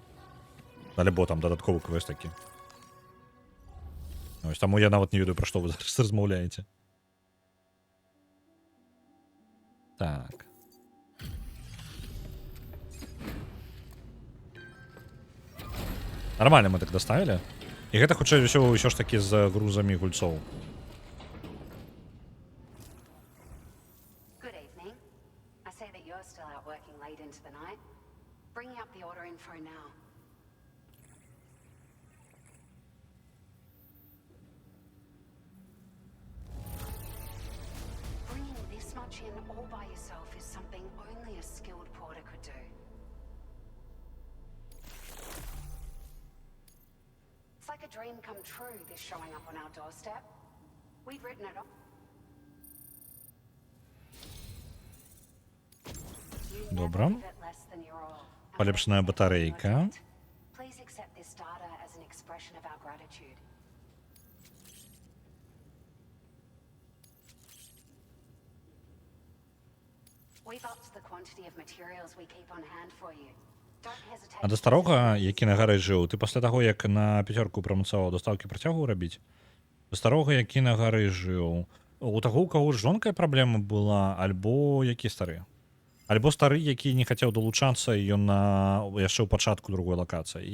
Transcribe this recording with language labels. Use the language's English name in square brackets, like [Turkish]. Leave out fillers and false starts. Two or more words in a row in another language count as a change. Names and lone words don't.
[Belarusian] Альбо там дадатковы квест такі. Ось таму я нават не ведаю, пра што вы зараз размаўляеце. Так. Нормально мы так даставілі. І гэта хутчэй ўсё ж такі з грузамі гульцоў. [English] Good evening. I say that you're still out working late into the night. Bringing up the order info now. Bringing this much in all by yourself is something only a skilled porter could do. It's like a dream come true, this showing up on our doorstep. We've written it off. [Ukrainian] Добре. Поліпшена батарейка. [English] Please accept this data as an expression of our gratitude. We've upped the quantity of materials we keep on hand for you. Don't hesitate. [Belarusian] А да старога, які на гары жыў, ты пасля таго, як на 5 прамацаваў, дастаўкі працягваў рабіць? Да старога, які на гары жыў, у таго, у каго жонкая праблема была, альбо які стары? Альбо стары, які не хацеў далучацца, ён на яшчэ ў пачатку другой лакацыі.